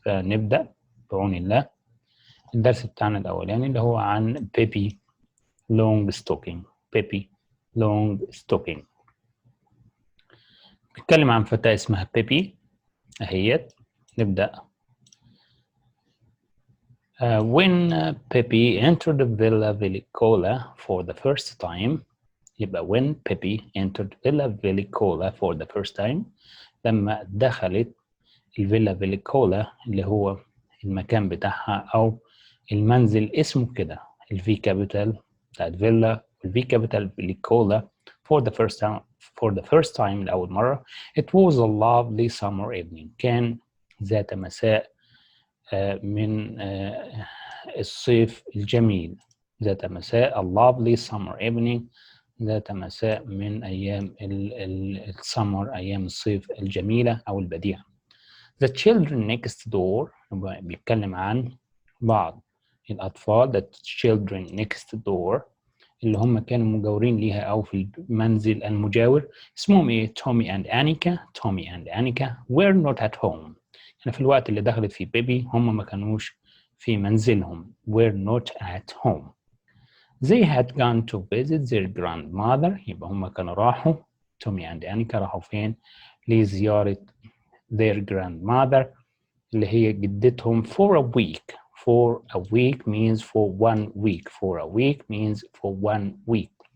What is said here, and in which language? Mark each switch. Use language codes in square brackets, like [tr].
[ar] فنبدأ بعون الله الدرس بتاعنا الأولاني اللي هو عن بيبي لونجستوكينج. بيبي لونجستوكينج بنتكلم عن فتاة اسمها بيبي أهيت. نبدأ. [en] When Pippi entered the Villa Villicola for the first time. [ar] يبقى [en] when Pippi entered Villa Villicola for the first time، [ar] لما دخلت الفيلا فيليكولا اللي هو المكان بتاعها أو المنزل اسمه كده، الفي كابيتال بتاعت فيلا والفي كابيتال فيليكولا [en] for the first time [ar] لأول مرة. [en] It was a lovely summer evening. [ar] كان ذات مساء من الصيف الجميل. ذات مساء [en] a lovely summer evening، [ar] ذات مساء من أيام السمر، أيام الصيف الجميلة أو البديعة. [en] The children next door [ar] بيتكلم عن بعض الأطفال. [en] The children next door [ar] اللي هم كانوا مجاورين ليها أو في المنزل المجاور. اسمهم إيه؟ تومي and أنيكا. [en] Tommy and Annika were not at home. [ar] يعني في الوقت اللي دخلت فيه بيبي هم ما كانوش في منزلهم. [en] were not at home. They had gone to visit their grandmother. [ar] يبقى هم كانوا راحوا، تومي and أنيكا راحوا فين؟ لزيارة [en] their grandmother [ar] اللي هي جدتهم [en] for a week. For a week means for 1 week. For a week means for 1 week.